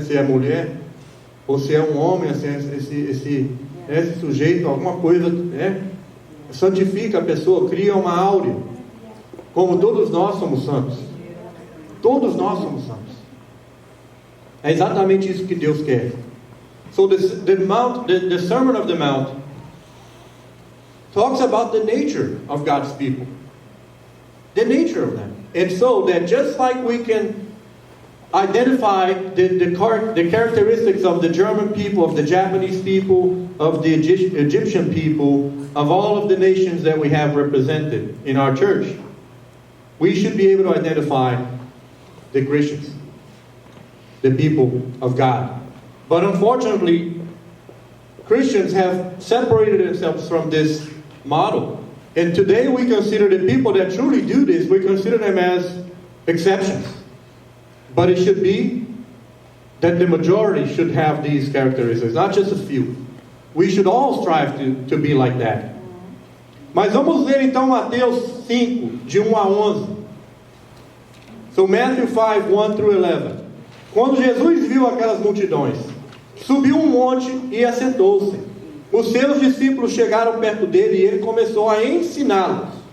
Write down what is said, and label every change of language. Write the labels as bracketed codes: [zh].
[pt] Se é mulher, ou se é um homem, esse sujeito, alguma coisa, né? Santifica a pessoa, cria uma áurea. Como todos nós somos santos. Todos nós somos santos. É exatamente isso que Deus quer. [en] So the Sermon of the Mount talks about the nature of God's people. The nature of them. And so that just like we can identify the characteristics of the German people, of the Japanese people, of the Egyptian people, of all of the nations that we have represented in our church, we should be able to identify the Christians, the people of God. But unfortunately, Christians have separated themselves from this model. And today we consider the people that truly do this, we consider them as exceptions. But it should be that the majority should have these characteristics, not just a few. We should all strive to be like that. [pt] Mas vamos ler então Mateus 5, de 1 a 11. [en] So Matthew 5, 1 through 11. [pt] Quando Jesus viu aquelas multidões, subiu um monte e assentou-se. Os seus discípulos chegaram perto dele e ele começou a ensiná-los.